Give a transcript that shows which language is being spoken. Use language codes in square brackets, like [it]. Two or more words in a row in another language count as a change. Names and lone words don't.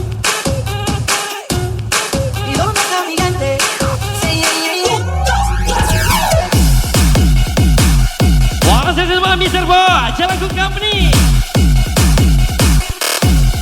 [es] ¿Y dónde está mi gente? [en] Say yeah, yeah, yeah. [ms] Wah, saya Mr. Bo, Jalan Company.